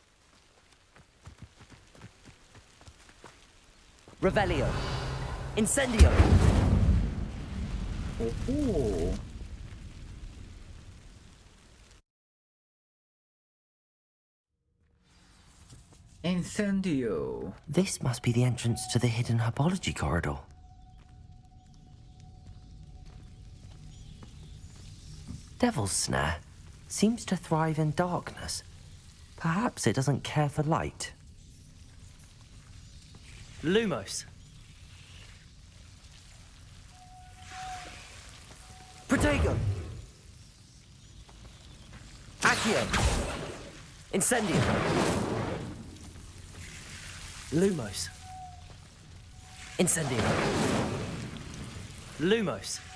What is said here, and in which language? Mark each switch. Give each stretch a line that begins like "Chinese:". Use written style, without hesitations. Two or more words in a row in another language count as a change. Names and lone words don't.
English: Revelio. Incendio. 오호. Incendio. This must be the entrance to the hidden herbology corridor. Devil's Snare seems to thrive in darkness. Perhaps it doesn't care for light. Lumos. Protego. Accio. Incendio. Lumos. Incendio. Lumos.